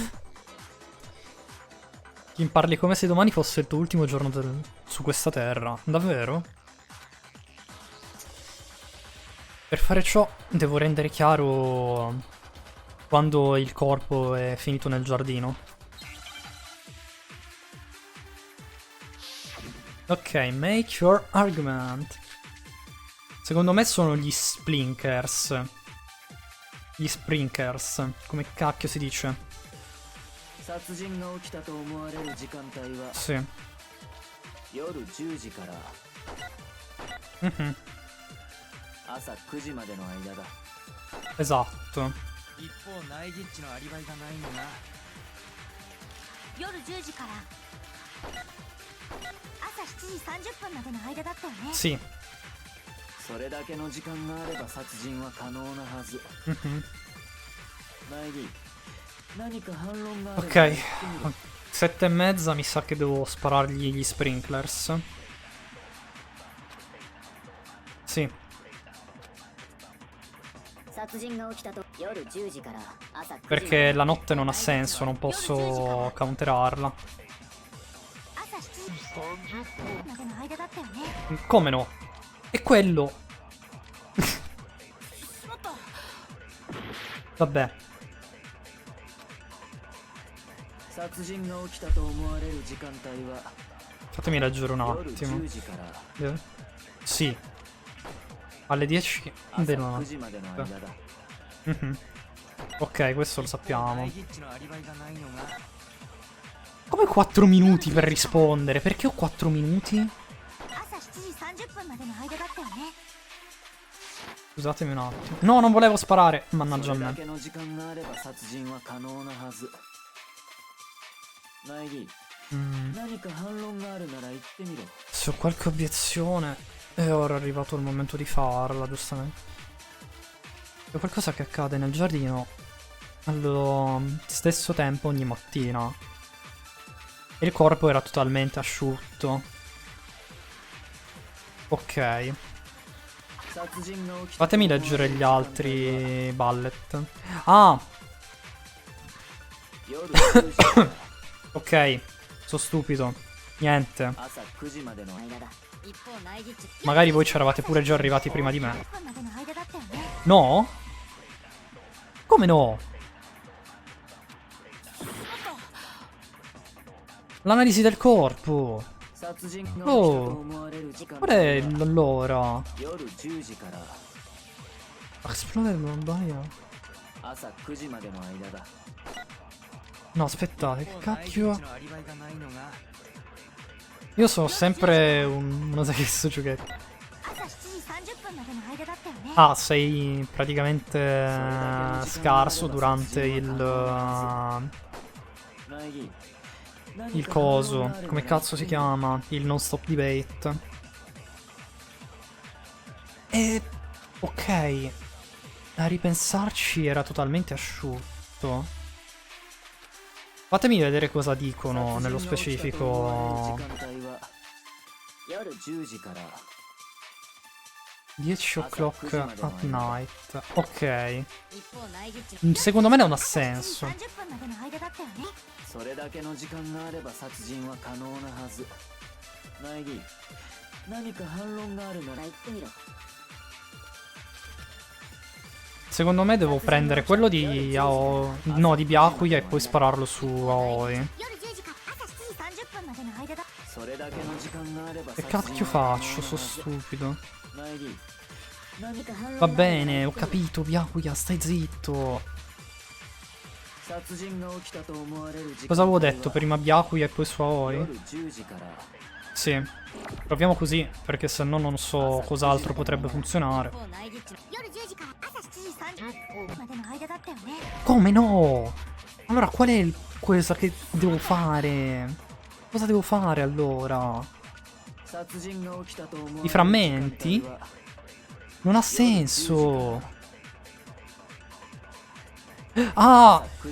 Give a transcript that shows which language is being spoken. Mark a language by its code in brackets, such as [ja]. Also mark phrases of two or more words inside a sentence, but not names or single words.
[it] Chi parli come se domani fosse il tuo ultimo giorno su questa terra. Davvero? Per fare ciò devo rendere chiaro quando il corpo è finito nel giardino. [en] Ok, make your argument. [it] Secondo me sono gli splinkers. Gli sprinkers, come cacchio si dice? Sì. Mhm. Esatto. [ja] 一方ナイギッチのアリバイがないのが夜10時から朝7時30分までの間だったよね。 [it] Sì. [ja] それだけの時間があれば殺人は可能なはず。 Mhm. ナイギ、何か反論があれば [it] Ok. [ja] 言ってみろ。 [it] 7:30 mi sa che devo sparargli gli sprinklers. Sì. [ja] 殺人が起きたと夜10時から朝9時 [it] Perché la notte non ha senso, non posso counterarla. [ja] 朝7時までの間だったよね。 [it] Come no? È quello. Vabbè. [ja] 殺人が起きたと思われる時間帯は [it] Fatemi leggere un [ja] 夜 [it] attimo. [ja] 10時から [it] Sì. Alle 10 [ja] 朝 [it] della [ja] 9 [it] notte. [ja] 時までの間だ。 [it] Mhm. Ok, questo lo [ja] ナ [it] sappiamo. [ja] イギッチのアリバイがないのが [it] Come 4 minuti per rispondere? Perché ho 4 minuti? [ja] 朝7時30分までの間だったよね。 [it] Scusatemi un attimo. No, non volevo sparare. Mannaggia a [ja] それだ [it] me. [ja] けの時間があれば殺人は可能なはず。ナイギ、 Mm. 何か反論があるなら言ってみろ。 [it] Se ho qualche obiezione. E ora è arrivato il momento di farla, giustamente. C'è qualcosa che accade nel giardino allo stesso tempo ogni mattina. E il corpo era totalmente asciutto. Ok. [ja] 殺人が起きた [it] Fatemi leggere gli altri bullet. Ah, [ja] 夜10時から [it] ok. Sono stupido. Niente. [ja] 朝9時までの間だ。一方内実 [it] Magari voi c'eravate pure già arrivati prima di me. [ja] 30 分までの間だったよね。 [it] No? Come no? L'analisi del corpo. [ja] 殺人が起きたと思われる時間 [it] Qual è l'ora? [ja] 夜10時から [it] Esplode la baia. [ja] 朝9時までの間だ。 [it] No, aspettate, [ja] 一 [it] che [ja] 方ナイギッ [it] cacchio? [ja] チのアリバイがないのが [it] Io sono sempre uno Sakesu giochetto. [ja] 朝7時30分までの間だったよね。 [it] Ah, sei praticamente scarso durante il coso. Come cazzo si chiama? Il [en] non stop debate. [it] E ok. A ripensarci era totalmente asciutto. Fatemi vedere cosa dicono nello specifico. [ja] 夜10時から [en] 10 o'clock at night. [it] Ok. [ja] 一方内実 [it] Secondo me non ha senso. [ja] 30 分までの間だったよね。それだけの時間があれば殺人は可能なはず。ナイギ、何か反論があるなら言ってみろ。 [it] Secondo me devo prendere quello di no, di Byakuya e poi spararlo su Aoi. [ja] 夜10時から朝7時30分までの間だ。それだけの時間があれば [it] Che [ja] 殺人 [it] cacchio [ja] は可能なは [it] faccio? [ja] ず [it] Sono stupido. [ja] ナイギ、何か反論 [it] Va [ja] があるなら [it] bene, [ja] 言 [it] ho [ja] ってみろ。 [it] capito, Byakuya, stai zitto. [ja] 殺人が起きたと思われる時間 [it] Cosa avevo [ja] 帯は [it] detto? Prima Byakuya e poi su Aoi? [ja] 夜10時から [it] Sì. Proviamo così, perché se no non so cos'altro potrebbe funzionare. [ja] 夜10時から朝7時30分までの間だったよね。 [it] Come no? Allora qual è cosa che devo fare? Cosa devo fare allora? I frammenti? Non ha senso. Ah!